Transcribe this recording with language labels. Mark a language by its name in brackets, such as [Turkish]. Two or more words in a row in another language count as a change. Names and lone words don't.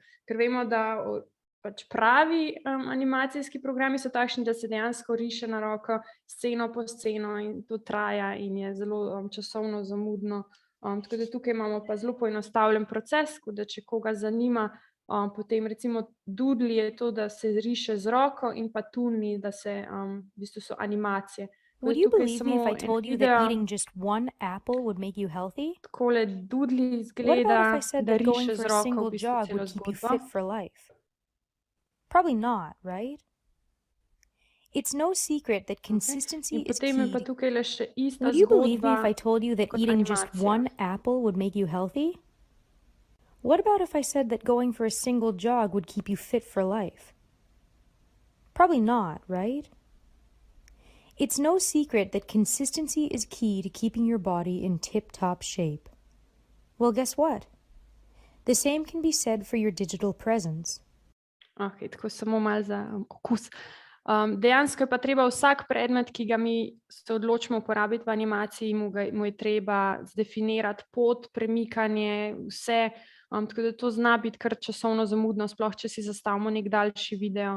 [Slovenian] Ker vemo, da pač pravi animacijski programi so takšni, da se dejansko riše na roko sceno po sceno in to traja in je zelo časovno zamudno. Tako da tukaj imamo pa zelo poenostavljen proces, da če koga zanima, potem recimo Doodly je to, da se riše z roko in pa Toonly, da se v bistvu so animacije. [English] Would you believe me if I told you that eating just one apple would make you healthy? [Slovenian] Takole Doodly [English] What about if I [Slovenian] izgleda, [English] said [Slovenian] da [English] that going [Slovenian] riše [English] for [Slovenian] z [English] a [Slovenian] roko [English] single [Slovenian] v bistvu [English] jog [Slovenian] celo [English] would keep you [Slovenian] zgodbo. [English] fit for life? Probably not, right? It's no secret that consistency [Slovenian] In [English] is [Slovenian] potem je [English] key. [Slovenian] pa tukaj le še ista [English] Would you believe me if [Slovenian] zgodba [English] I told you that [Slovenian] kot [English] eating just [Slovenian] animacija. [English] one apple would make you healthy? What about if I said that going for a single jog would keep you fit for life? Probably not, right? It's no secret that consistency is key to keeping your body in tip-top shape. Well, guess what? The same can be said for your digital presence. [Slovenian] Ok, tako samo malo za okus. Dejansko je pa treba vsak predmet, ki ga mi se odločimo uporabiti v animaciji, mu je treba zdefinirati pot, premikanje, vse. Tako da to zna biti kar časovno zamudno, sploh če si zastavimo nek daljši video.